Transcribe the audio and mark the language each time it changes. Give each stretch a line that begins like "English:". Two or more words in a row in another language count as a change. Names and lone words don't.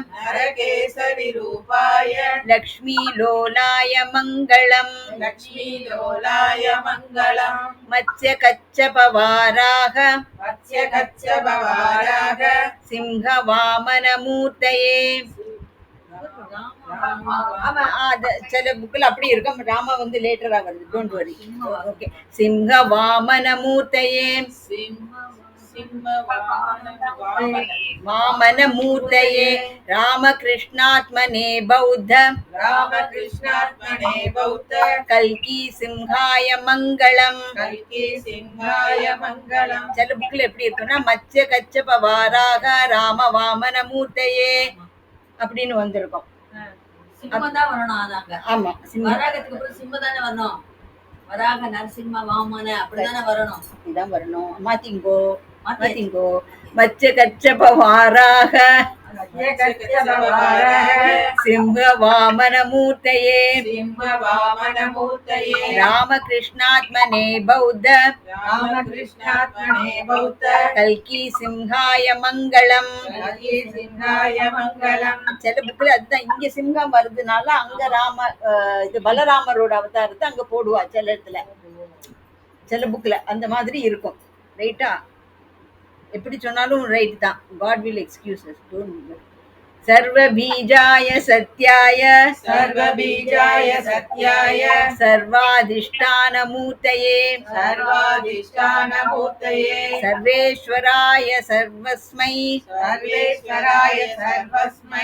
Sanskrit: नरकेसरिरूपाय लक्ष्मीलोलाय मङ्गलम् लक्ष्मीलोलाय मङ्गलम् मत्स्यकच्छपवाराह मत्स्यकच्छपवाराः
Tamil: सिंहवामनमूर्तये சில புக்கில் அப்படி இருக்கும். ராமா வந்து லேட்டரா வருது.
English: don't worry.
Tamil: ஓகே.
Sanskrit: सिंह वामन मूर्तये वामन मूर्तये रामकृष्णात्मने बौद्ध रामकृष्णात्मने बौद्ध कल्कि सिंहाय मङ्गलम्. कल्कि सिंहाय मङ्गलम्
Tamil: சில புக்கில் எப்படி இருக்குன்னா
Sanskrit: मत्स्य कच्छप वाराह राम वामन मूर्तये
Tamil: அப்படின்னு வந்திருக்கும். சிம்மம் தான் வரணும். அதாங்க ஆமா சிம்ம வராகத்துக்கு அப்புறம் சிம்மம் தானே வரணும். வராக நரசிம்ம வாமன அப்படிதானே வரணும். இதான் வரணும். மாத்திங்கோ மாத்திங்கோ
Sanskrit: मत्स्य कच्छप वाराह सिंह वामन मूर्तये सिंहवामनमूर्तये रामकृष्णात्मने बौद्ध रामकृष्णात्मने बौद्ध कल्कि सिंहाय मङ्गलम्. कल्कि सिंहाय मङ्गलम्
Tamil: சில புக்கில் அதுதான் இங்க சிங்கம் வருதுனால அங்க ராம இது பலராமரோட அவதாரத்தை அங்க போடுவா சில இடத்துல. சில புக்ல அந்த மாதிரி இருக்கும். ரைட்டா? எப்படி சொன்னாலும் ரைட் தான்.
English: God will excuse us.
Sanskrit: டோன்ட் सर्वबीजाय सत्याय सर्वबीजाय सत्याय सर्वाधिष्ठानमूर्तये सर्वाधिष्ठानमूर्तये सर्वेश्वराय सर्वस्मै सर्वेश्वराय सर्वस्मै